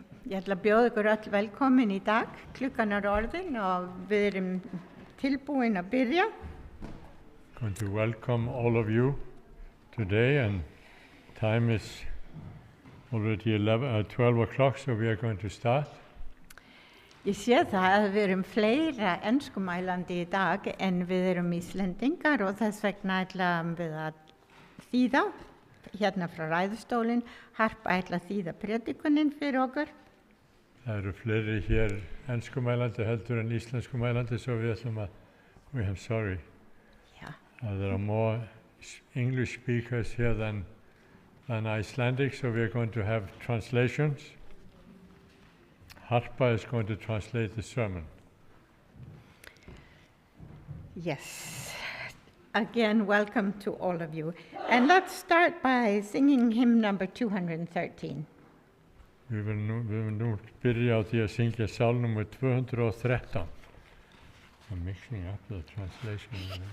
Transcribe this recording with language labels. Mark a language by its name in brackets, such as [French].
[Icelandic] Ég ætla að bjóða ykkur öll velkomin í dag. Klukkan orðin og við erum tilbúin að byrja. [English] I'm going to welcome all of you today, and time is already 12 o'clock, so we are going to start. [Icelandic] Ég sé það að við erum fleira enskumælandi í dag en við erum Íslendingar og þess vegna ætlum við að þýða hérna frá ræðustólinn. Harpa ætla að þýða predikunin fyrir okkur. Það eru fleiri hér enskumælandi heldur en íslenskumælandi, so við ætlum að, [English] I'm sorry. Yeah. There are more English speakers here than Icelandic, so we are going to have translations. Harpa is going to translate the sermon. Yes. Again, welcome to all of you. And let's start by singing hymn number 213. [Icelandic] Við viljum nú byrja á því að syngja sálm nummer 213. [English] I'm mixing up the translation.